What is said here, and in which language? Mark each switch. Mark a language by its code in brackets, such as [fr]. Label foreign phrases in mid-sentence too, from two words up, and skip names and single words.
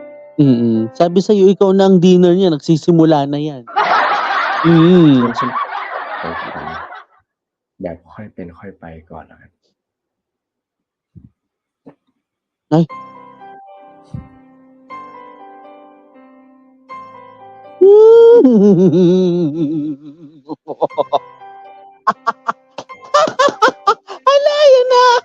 [tl] Sabi sa'yo, ikaw na ang dinner niya, nagsisimula na yan. [th] งั้นฉันของขวัญแบบค่อยเป็นค่อยไปก่อนแล้วกัน [tl] Ay. Hala, yan na.